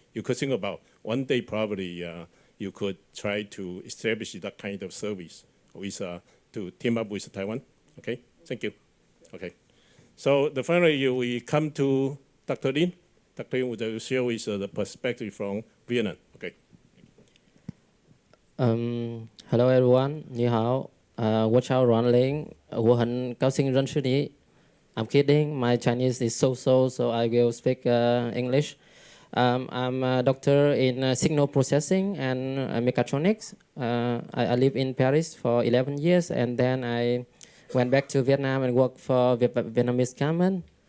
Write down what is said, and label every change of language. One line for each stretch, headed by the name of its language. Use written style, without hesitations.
English: You could think about one day probably you could try to establish that kind of service with to team up with Taiwan. Okay, thank you. Okay, so finally we come to Dr. Lin. Dr. Lin will share with the perspective from Vietnam. Okay. Hello everyone,
Chinese: 你好，我叫阮玲，我很高兴认识你。
English: I'm kidding, my Chinese is so-so, so I will speak English. I'm a doctor in signal processing and mechatronics. I live in Paris for 11 years, and then I went back to Vietnam and worked for Vietnamese government.